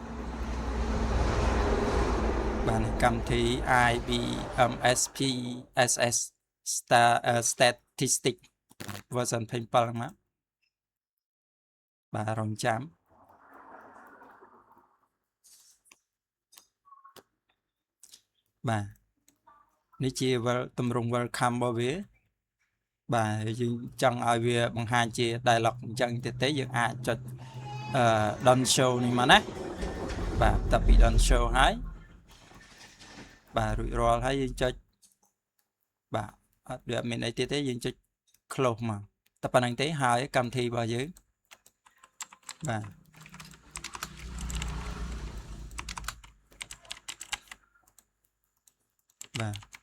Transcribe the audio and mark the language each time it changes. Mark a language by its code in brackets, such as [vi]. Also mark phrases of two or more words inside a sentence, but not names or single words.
[km] បាទកម្មវិធី IBM SPSS statistic version 27 ហ្នឹងមកបាទរងចាំបាទនេះ ជាទម្រង់ welcome របស់វាបាទយើងចង់ឲ្យវាបង្ហាញជា dialog អញ្ចឹងទៀតទេយើងអាចចុច [en] don't show [km] នេះមកណាបាទតែពី [en] don't show [km] ហើយបាទរួចរាល់ហើយយើងចុចបាទអត់វាមានអីទៀតទេយើងចុច close មកតែប៉ុណ្្នឹងទេហើយកម្មវិធីរបស់យើងបាទ បាទ